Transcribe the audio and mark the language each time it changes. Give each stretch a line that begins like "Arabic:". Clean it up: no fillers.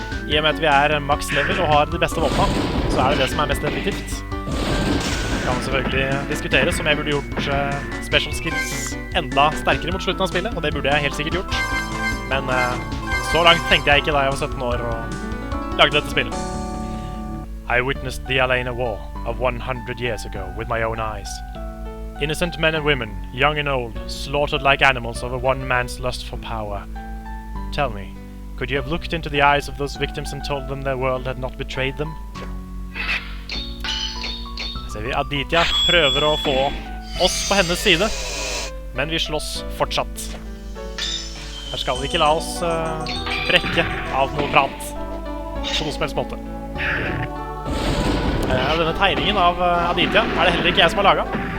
Norwegian: I og med at vi er max level og har de beste våpna, så er det som er mest effektivt. Det kan selvfølgelig diskuteres om jeg burde gjort special skills enda sterkere mot slutten av spillet, og det burde jeg helt sikkert gjort. Men så langt tenkte jeg ikke da jeg var 17 år og lagde dette spillet.
English: I witnessed the Alena War of 100 years ago with my own eyes. Innocent men and women, young and old, slaughtered like animals over one man's lust for power. Tell me, could you have looked into the eyes of those victims and told them their world had not betrayed them?
Norwegian: Ser vi Aditya prøver å få oss på hennes side, men vi slåss fortsatt. Her skal vi ikke la oss brekke av noe prat på noe som helst måte. Denne tegningen av Aditya er det heller ikke jeg som har laget.